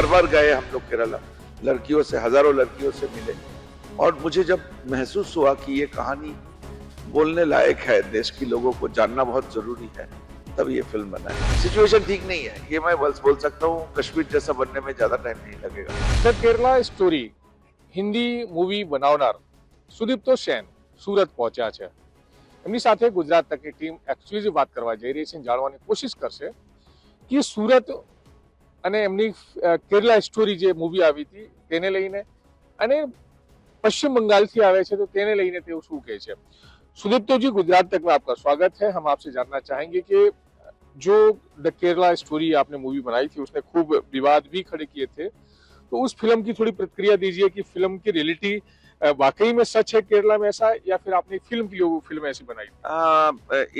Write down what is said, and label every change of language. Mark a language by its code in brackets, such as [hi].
[hi] बार बार गए हम लोग केरला, लड़कियों से, हजारों लड़कियों से मिले, और मुझे जब महसूस हुआ कि ये कहानी बोलने लायक है, देश के लोगों को जानना बहुत जरूरी है, तब ये फिल्म बना है। सिचुएशन ठीक नहीं है, ये मैं बस बोल सकता हूँ। कश्मीर जैसा बनने में ज्यादा टाइम नहीं लगेगा। [gu] The Kerala story Hindi movie બનાવનાર સુદીપ્તો સેન સુરત પહોંચ્યા છે. એમની સાથે ગુજરાત તકની ટીમ એક્સક્લુઝિવ વાત કરવા જઈ રહી છે, જાણવાની કોશિશ કરશે કે સુરત અને એમની કેરલા સ્ટોરી જે મૂવી આવી હતી તેને લઈને અને પશ્ચિમ બંગાળથી આવે છે તો તેને લઈને તેઓ શું કહે છે. [hi] सुदीप्तो जी, गुजरात तक में आपका स्वागत है. हम आपसे जानना चाहेंगे कि जो द केरला स्टोरी आपने मूवी बनाई थी उसने खूब विवाद भी खड़े किए थे, तो उस फिल्म की थोड़ी प्रतिक्रिया दीजिए कि फिल्म की रियलिटी वाकई में सच है केरला में ऐसा, या फिर आपने फिल्म के लिए वो फिल्म ऐसी बनाई.